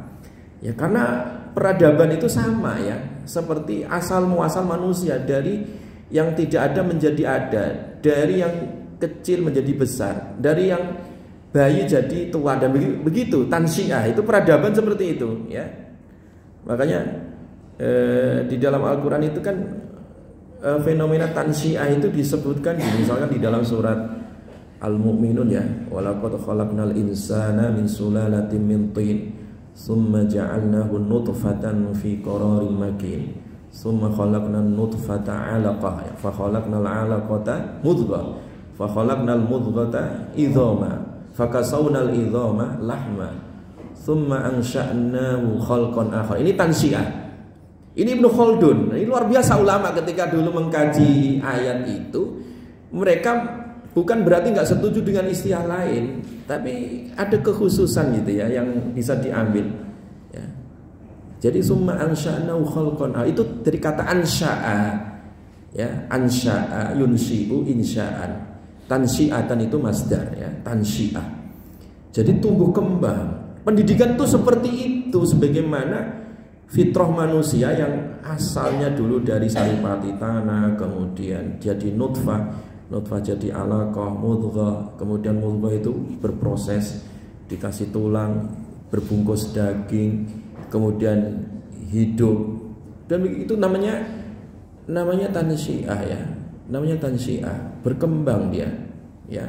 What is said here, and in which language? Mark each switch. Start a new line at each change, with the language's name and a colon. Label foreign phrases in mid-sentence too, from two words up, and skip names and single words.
Indonesian: Ya karena peradaban itu sama ya, seperti asal muasal manusia, dari yang tidak ada menjadi ada, dari yang kecil menjadi besar, dari yang bayi jadi tua, dan begitu. Tansyiah itu peradaban seperti itu ya. Makanya di dalam Al-Quran itu kan fenomena tansyiah itu disebutkan misalkan di dalam surat Al-Mu'minun ya,
Arabic: ولقد خلقنا الإنسان من سلالة من طين ثم جعلناه نطفة في قرار مكين ثم خلقنا النطفة علقة فخلقنا العلقة مضغة فخلقنا المضغة عظاما فكسونا العظام لحما ثم أنشأناه خلقا آخر.
Indonesian: Ini tansyiah. Ini Ibnu Khaldun. Ini luar biasa ulama ketika dulu mengkaji ayat itu. Mereka bukan berarti nggak setuju dengan istilah lain, tapi ada kekhususan gitu ya yang bisa diambil. Ya.
Arabic: Jadi ثم أنشأناه خلقا.
Indonesian: Itu dari kata ansya'a.
Arabic: Ya, أنشأ ينشئ إنشاء.
Indonesian: Tansyi'atan itu masdar ya, tansyi'ah. Jadi tumbuh kembang. Pendidikan itu seperti itu, sebagaimana fitrah manusia yang asalnya dulu dari saripati tanah, kemudian jadi nutfah jadi alaqah, mudghah, kemudian mudghah itu berproses, dikasih tulang, berbungkus daging, kemudian hidup, dan itu namanya tansyiah ya, namanya tansyiah, berkembang dia ya.